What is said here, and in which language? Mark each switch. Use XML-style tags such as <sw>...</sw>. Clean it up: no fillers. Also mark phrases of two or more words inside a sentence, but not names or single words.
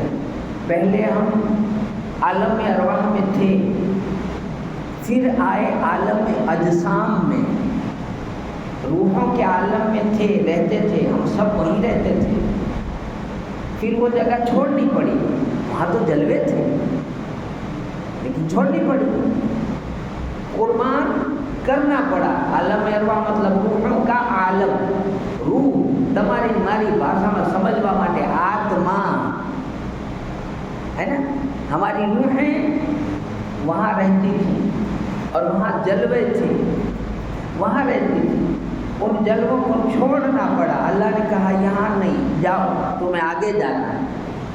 <ur>پہلے ہم عالم ارواح میں تھے، پھر آئے عالم اجسام میں، روحوں کے عالم میں تھے، رہتے تھے، ہم سب وہیں رہتے تھے. پھر وہ جگہ چھوڑنی پڑی. وہاں تو جلوے تھے لیکن چھوڑنی پڑی. قربان کرنا پڑا. عالم ارواح مطلب روحوں کا عالم.</ur> <gu>روح તમારી મારી ભાષામાં સમજવા માટે આત્મા</gu> <ur>ہے نا. ہماری روحیں وہاں رہتی تھیں اور وہاں جلوے تھے وہاں رہتی تھی. ان جلووں کو چھوڑنا پڑا. اللہ نے کہا یہاں نہیں جاؤ، تمہیں آگے جانا ہے.</ur>